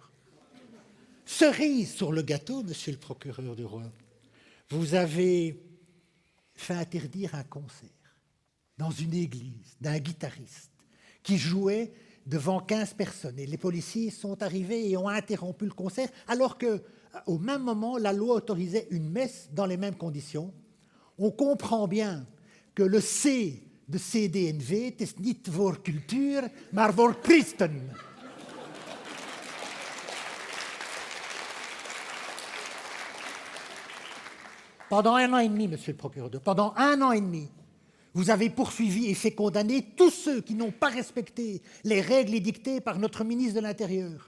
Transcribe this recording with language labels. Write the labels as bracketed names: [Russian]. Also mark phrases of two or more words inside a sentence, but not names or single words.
[French] Cerise sur le gâteau, monsieur le procureur de Rouen, vous avez fait interdire un concert dans une église d'un guitariste qui jouait devant 15 personnes. Et les policiers sont arrivés et ont interrompu le concert, alors qu'au même moment, la loi autorisait une messe dans les mêmes conditions. On comprend bien que le C de CDNV, c'est [Dutch] nicht voor cultuur, maar voor Christen. [French] Pendant 1 an et demi, monsieur le procureur, pendant 1 an et demi, vous avez poursuivi et fait condamner tous ceux qui n'ont pas respecté les règles édictées par notre ministre de l'Intérieur.